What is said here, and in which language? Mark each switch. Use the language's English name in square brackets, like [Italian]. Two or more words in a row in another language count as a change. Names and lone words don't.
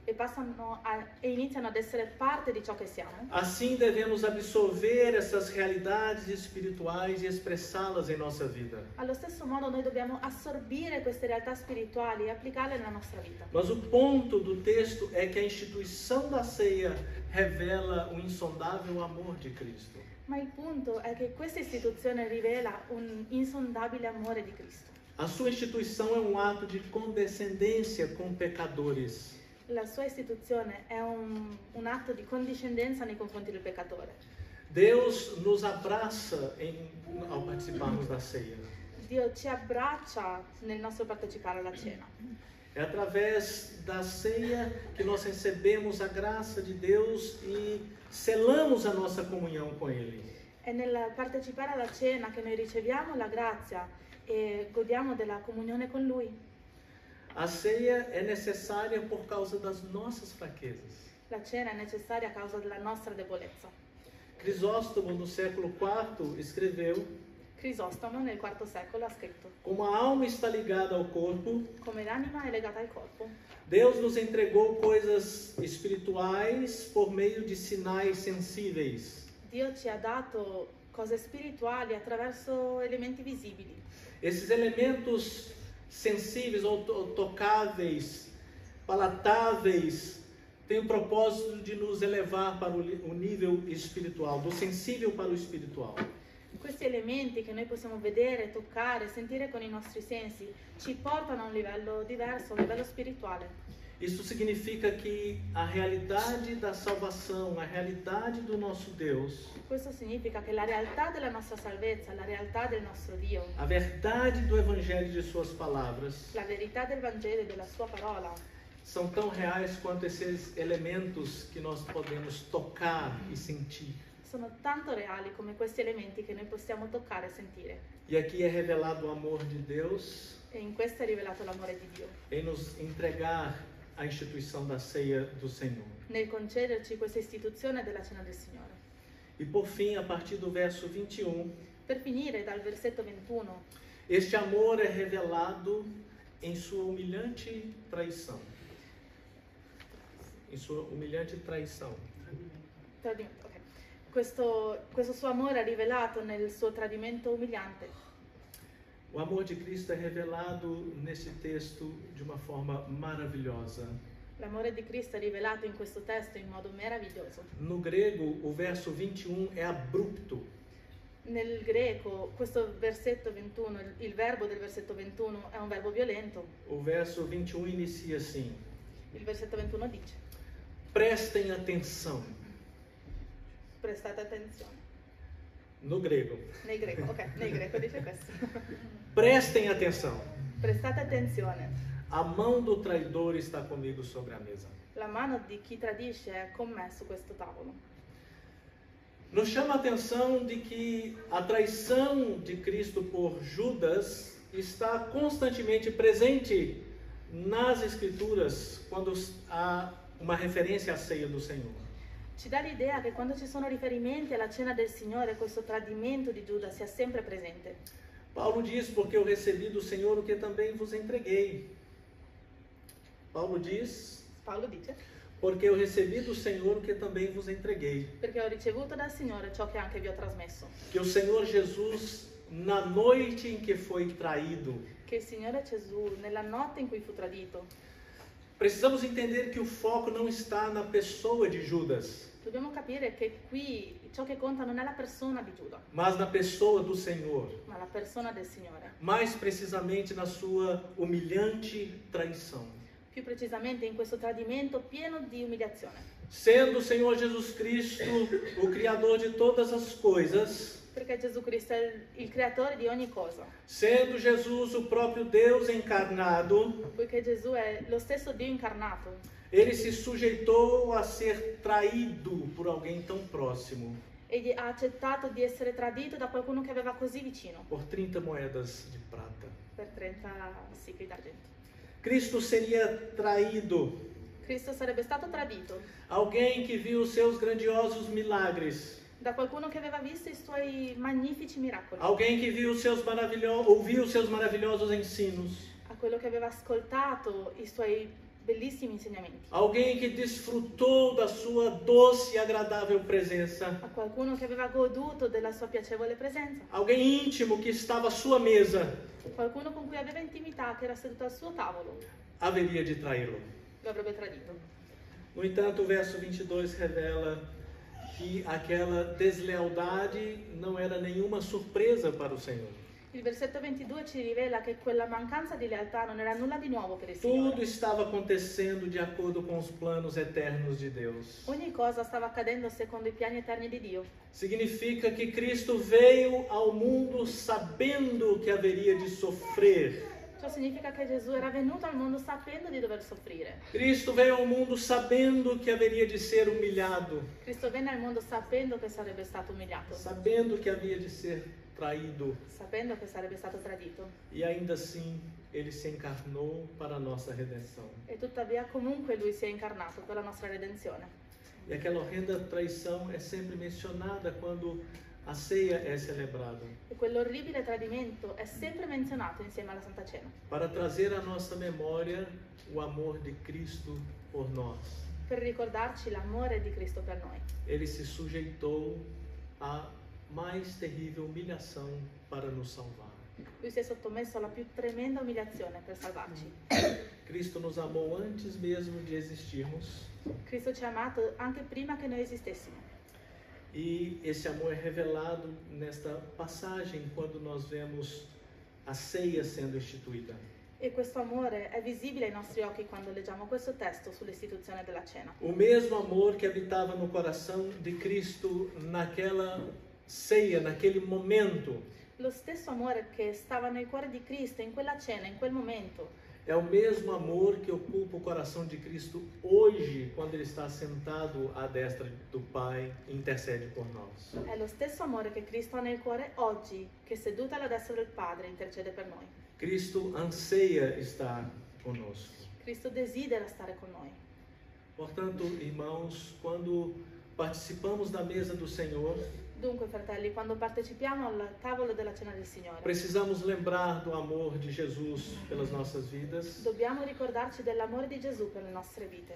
[Italian] e iniziano ad essere parte di ciò che siamo, [Portuguese] assim devemos absorver essas realidades espirituais e expressá-las em nossa vida. [Italian] allo stesso modo noi dobbiamo assorbire queste realtà spirituali e applicarle nella nostra vita. [Portuguese] Mas o ponto do texto é que a instituição da ceia revela o insondável amor de Cristo. [Italian] Ma il punto è che questa istituzione rivela un insondabile amore di Cristo. [Portuguese] A sua instituição é um ato de condescendência com pecadores. [Italian] La sua istituzione è un atto di condiscendenza nei confronti del peccatore. [Portuguese] Deus nos abraça ao participarmos da ceia. [Italian] Dio ci abbraccia nel nostro partecipare alla cena. [Portuguese] É através da ceia que nós recebemos a graça de Deus e selamos a nossa comunhão com Ele. [Italian] È nel partecipare alla cena che noi riceviamo la grazia e godiamo della comunione con Lui. [Portuguese] A ceia é necessária por causa das nossas fraquezas. [Italian] La cena è necessaria a causa della nostra debolezza. [Portuguese] Crisóstomo, no século IV, escreveu: [Italian] Crisostomo nel IV secolo ha scritto: [Portuguese] como a alma está ligada ao corpo, [Italian] come l'anima è legata al corpo, [Portuguese] Deus nos entregou coisas espirituais por meio de sinais sensíveis. [Italian] Dio ci ha dato cose spirituali attraverso elementi visibili. [Portuguese] Esses elementos sensíveis ou tocáveis, palatáveis, têm o propósito de nos elevar para o nível espiritual, do sensível para o espiritual. [Italian] Questi elementi che noi possiamo vedere, toccare, sentire con i nostri sensi ci portano a un livello diverso, a un livello spirituale. [Portuguese] Isso significa que a realidade da salvação, a realidade do nosso Deus, [Italian] Questo significa che la realtà della nostra salvezza, la realtà del nostro Dio, [Portuguese] a verdade do Evangelho e de suas palavras, [Italian] la verità del Vangelo e della sua parola [Portuguese] são tão reais quanto esses elementos que nós podemos tocar e sentir. [Italian] sono tanto reali come questi elementi che noi possiamo toccare e sentire. [Portuguese] E aqui é revelado o amor de Deus [Italian] E in questo è rivelato l'amore di Dio, [Portuguese] em nos entregar a instituição da ceia do Senhor. [Italian] nel concederci questa istituzione della cena del Signore. [Portuguese] E por fim, a partir do verso 21, [Italian] Per finire, dal versetto 21, [Portuguese] este amor é revelado em sua humilhante traição. Em sua humilhante traição. [Italian] tradimento, ok. Questo suo amore è rivelato nel suo tradimento umiliante. [Portuguese] O amor de Cristo é revelado nesse texto de uma forma maravilhosa. [Italian] L'amore di Cristo è rivelato in questo testo in modo meraviglioso. [Portuguese] No grego, o verso 21 é abrupto. [Italian] Nel greco, questo versetto 21, il verbo del versetto 21 è un verbo violento. [Portuguese] O verso 21 inicia assim: [Italian] Il versetto 21 dice: [Portuguese] prestem atenção. [Italian] prestate attenzione. [Portuguese] No grego. [Italian] Nel greco, ok, nel greco dice questo. [Portuguese] Prestem atenção. [Italian] Prestate attenzione. [Portuguese] A mão do traidor está comigo sobre a mesa. [Italian] La mano di chi tradisce è con me su questo tavolo. [Portuguese] Nos chama a atenção de que a traição de Cristo por Judas está constantemente presente nas Escrituras quando há uma referência à ceia do Senhor. [Italian] Ci dà l'idea che quando ci sono riferimenti alla cena del Signore, questo tradimento di Giuda sia sempre presente. [Portuguese] Paulo diz: porque eu recebi do Senhor o que também vos entreguei. Paulo diz: [Italian] Paolo dice: [Portuguese] porque eu recebi do Senhor o que também vos entreguei. [Italian] perché ho ricevuto dal Signore ciò che anche vi ho trasmesso. [Portuguese] Que o Senhor Jesus, na noite em que foi traído, [Italian] Che il Signore Gesù, nella notte in cui fu tradito, [Portuguese] precisamos entender que o foco não está na pessoa de Judas, [Italian] dobbiamo capire che qui ciò che conta non è la persona di Giuda, [Portuguese] mas na pessoa do Senhor. [Italian] ma la persona del Signore. [Portuguese] Mais precisamente na sua humilhante traição. [Italian] Più precisamente in questo tradimento pieno di umiliazione. [Portuguese] Sendo o Senhor Jesus Cristo o Criador de todas as coisas, [Italian] Perché Gesù Cristo è il creatore di ogni cosa. [Portuguese] sendo Jesus o próprio Deus encarnado, [Italian] Poiché Gesù è lo stesso Dio incarnato, [Portuguese] ele se sujeitou a ser traído por alguém tão próximo, [Italian] egli ha accettato di essere tradito da qualcuno che aveva così vicino, [Portuguese] por 30 moedas de prata. [Italian] per 30 sicli d'argento. [Portuguese] Cristo seria traído. [Italian] Cristo sarebbe stato tradito [Portuguese] Alguém que viu os seus grandiosos milagres. [Italian] da qualcuno che aveva visto i suoi magnifici miracoli, [Portuguese] Alguém que viu ouviu os seus maravilhosos ensinos. [Italian] a quello che aveva ascoltato i suoi bellissimi insegnamenti, [Portuguese] Alguém que desfrutou da sua doce e agradável presença. [Italian] a qualcuno che aveva goduto della sua piacevole presenza, [Portuguese] Alguém íntimo que estava à sua mesa. [Italian] qualcuno con cui aveva intimità, che era seduto al suo tavolo, [Portuguese] Haveria de traí-lo. [Italian] lo avrebbe tradito. [Portuguese] No entanto, o verso 22 revela que aquela deslealdade não era nenhuma surpresa para o Senhor. [Italian] Il versetto 22 ci rivela che quella mancanza di lealtà non era nulla di nuovo per il Signore. [Portuguese] Tudo estava acontecendo de acordo com os planos eternos de Deus. [Italian] Ogni cosa stava accadendo secondo i piani eterni di Dio. [Portuguese] Significa que Cristo veio ao mundo sabendo que haveria de sofrer. [Italian] Ciò significa che Gesù era venuto al mondo sapendo di dover soffrire. [Portuguese] Cristo veio ao mundo sabendo que haveria de ser humilhado, [Italian] Cristo venne al mondo sapendo che sarebbe stato umiliato, [Portuguese] sabendo que havia de ser traído. [Italian] sapendo che sarebbe stato tradito. [Portuguese] E ainda assim, ele se encarnou para a nossa redenção. [Italian] E tuttavia comunque lui si è incarnato per la nostra redenzione. [Portuguese] E aquela horrenda traição é sempre mencionada quando a ceia é celebrada, [Italian] E quell'orribile tradimento è sempre menzionato insieme alla Santa Cena, [Portuguese] para trazer à nossa memória o amor de Cristo por nós. [Italian] per ricordarci l'amore di Cristo per noi. [Portuguese] Ele se sujeitou à mais terrível humilhação para nos salvar. [Italian] Lui si è sottomesso alla più tremenda umiliazione per salvarci. [Portuguese] Cristo nos amou antes mesmo de existirmos. [Italian] Cristo ci ha amato anche prima che noi esistessimo. [Portuguese] E esse amor é revelado nesta passagem quando nós vemos a ceia sendo instituída. [Italian] E questo amore è visibile ai nostri occhi quando leggiamo questo testo sull'istituzione della cena. [Portuguese] O mesmo amor que habitava no coração de Cristo naquela ceia, naquele momento, [Italian] Lo stesso amore che stava nel cuore di Cristo in quella cena, in quel momento, [Portuguese] é o mesmo amor que ocupa o coração de Cristo hoje, quando ele está sentado à destra do Pai e intercede por nós. [Italian] è lo stesso amore che Cristo ha nel cuore oggi, che seduto alla destra del Padre intercede per noi. [Portuguese] Cristo anseia estar conosco. [Italian] Cristo desidera stare con noi. [Portuguese] Portanto, irmãos, quando participamos da mesa do Senhor, [Italian] Dunque, fratelli, quando partecipiamo al tavolo della cena del Signore, [Portuguese] precisamos lembrar do amor de Jesus pelas nossas vidas. [Italian] dobbiamo ricordarci dell'amore di Gesù per le nostre vite.